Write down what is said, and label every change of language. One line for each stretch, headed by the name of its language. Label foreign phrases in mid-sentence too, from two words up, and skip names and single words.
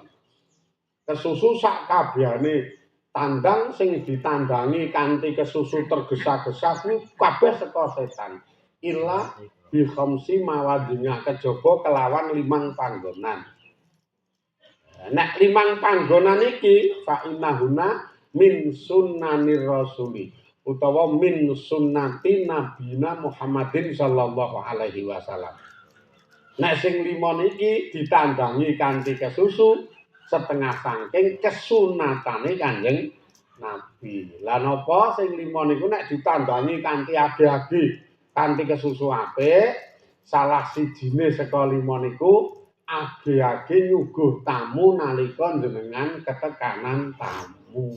Javanese: Kesusu sak kabehane tandang sing ditandangi kanthi kesusu tergesa-gesa kuwi kabeh saka setan.
Arabic: إلا بخمس مواضع
Javanese: kejaba kelawan 5 panggonan. Nek 5 panggonan iki
Arabic: فإنهن من سنن الرسول. Utawa من سنة نبينا محمد صلى الله عليه وسلم.
Javanese: Nek sing 5 niki ditandangi kanthi kesusu setengah saking kesunatane Kanjeng Nabi. Lah napa sing 5 niku nek ditandangi kanthi age-age kanthi kesusu apik, salah sijine saka 5 niku age-age nyuguh tamu nalika jenengan ketekanan tamu.